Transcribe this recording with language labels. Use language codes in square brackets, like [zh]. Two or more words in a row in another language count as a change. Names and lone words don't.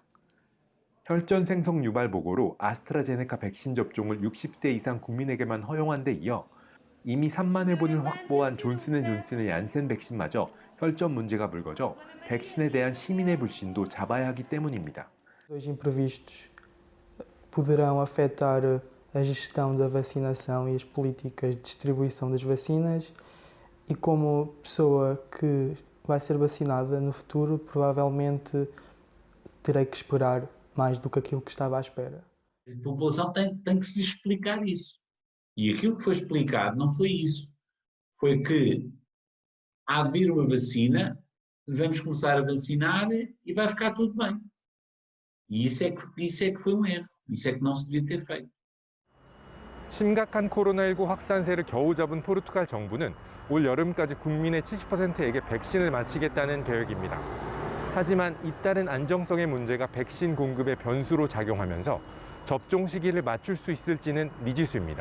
[ko] 혈전 생성 유발 보고로 아스트라제네카 백신 접종을 60세 이상 국민에게만 허용한 데 이어 이미 3만 회분을 확보한 존슨앤존슨의 얀센 백신마저 혈전 문제가 불거져 백신에 대한 시민의 불신도 잡아야 하기 때문입니다. [pt] Dois imprevistos poderão afetar a gestão da vacinação e as políticas de distribuição das vacinas e como pessoa que vai ser vacinada no futuro, provavelmente terei que esperar mais do que aquilo que estava à espera. A população tem que se explicar isso. E aquilo que foi explicado não foi isso. Foi que há de vir uma vacina, vamos começar a vacinar e vai ficar tudo bem. E isso é que foi um erro. Isso é que não se devia ter feito. [ko] 심각한 코로나19 확산세를 겨우 잡은 포르투갈 정부는 올 여름까지 국민의 70%에게 백신을 마치겠다는 계획입니다. 하지만 잇따른 안정성의 문제가 백신 공급의 변수로 작용하면서 접종 시기를 맞출 수 있을지는 미지수입니다.